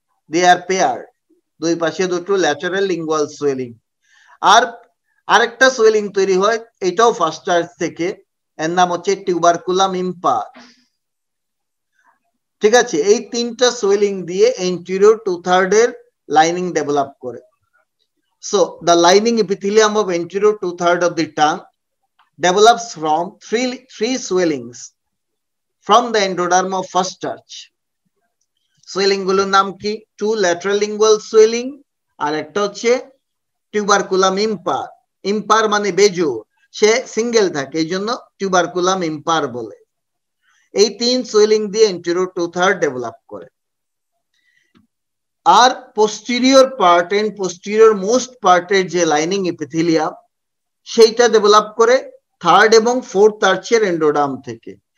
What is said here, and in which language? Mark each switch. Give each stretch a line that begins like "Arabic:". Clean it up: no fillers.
English: they are pair,
Bangla: দুই পাশে দুটো ল্যাটারাল লিঙ্গুয়াল সোয়েলিং। আর আরেকটা সোয়েলিং তৈরি হয়, এটাও ফার্স্ট আর্চ থেকে, এর নাম হচ্ছে টিউবারকুলাম ইম্পার। ঠিক আছে, এই তিনটা সোয়েলিং দিয়ে anterior 2/3 এর লাইনিং ডেভেলপ করে।
English: So the lining epithelium of anterior 2/3 of the tongue develops from three swellings from the endoderm of first arch.
Bangla: Swelling গুলোর নাম কি? টু ল্যাটারাল লিঙ্গুয়াল সোয়েলিং, আর একটা হচ্ছে টিউবারকুলাম ইম্পার। ইম্পার মানে বেজোড়, সে সিঙ্গেল থাকে, এই জন্য টিউবারকুলাম ইম্পার বলে। এই তিন সোয়েলিং দিয়ে anterior 2/3 ডেভেলপ করে। আর posterior part and posterior most পার্টের যে লাইনিং এপিথেলিয়াম, সেইটা ডেভেলপ করে থার্ড এবং ফোর্থ আর্চের এন্ডোডার্ম থেকে।